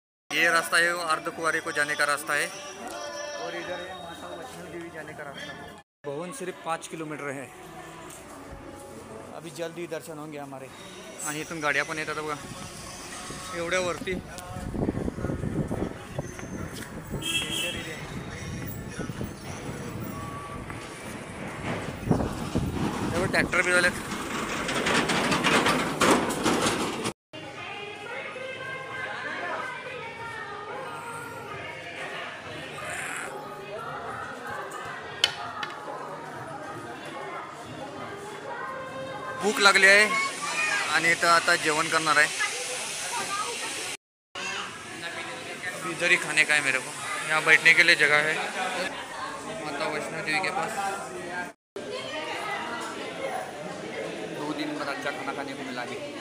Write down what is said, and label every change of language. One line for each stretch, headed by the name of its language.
Hindi: ये रास्ता है अर्धकुंवारी को जाने का रास्ता है. और इधर है माता वैष्णोदेवी जाने का रास्ता. भवन सिर्फ 5 किलोमीटर है. अभी जल्दी दर्शन होंगे हमारे.
Marathi: आणि इथून गाड्या पण येतात बघा एवढ्या वरती. एवढे ट्रॅक्टर बी झालेत. भूक लागली आहे आणि इथं आता जेवण करणार आहे।
Hindi: इधर ही खाने का है मेरे को, यहाँ बैठने के लिए जगह है माता वैष्णो देवी के पास। 2 दिन बाद अच्छा खाना खाने को मिला है।